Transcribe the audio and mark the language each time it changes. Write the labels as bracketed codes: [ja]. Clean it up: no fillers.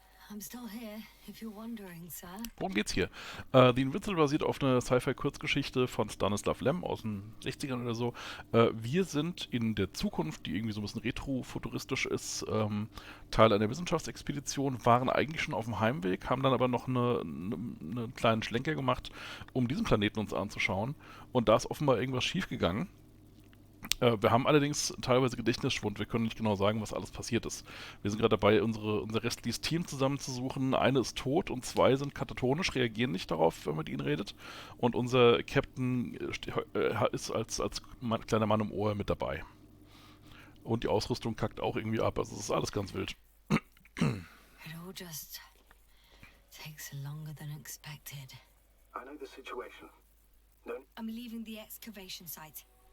[en] I'm still here, if you're wondering, sir. [de] Worum geht's hier? The Invincible basiert auf einer Sci-Fi-Kurzgeschichte von Stanislav Lem aus den 60ern oder so. Wir sind in der Zukunft, die irgendwie so ein bisschen retro-futuristisch ist, Teil einer Wissenschaftsexpedition, waren eigentlich schon auf dem Heimweg, haben dann aber noch einen kleinen Schlenker gemacht, um diesen Planeten uns anzuschauen. Und da ist offenbar irgendwas schiefgegangen. Wir haben allerdings teilweise Gedächtnisschwund. Wir können nicht genau sagen, was alles passiert ist. Wir sind gerade dabei, unser restliches Team zusammenzusuchen. Eine ist tot und zwei sind katatonisch, reagieren nicht darauf, wenn man mit ihnen redet. Und unser Captain ist als kleiner Mann im Ohr mit dabei. Und die Ausrüstung kackt auch irgendwie ab. Also es ist alles ganz wild. [en] It all just takes longer than expected. I know the situation. No, I'm leaving the excavation site.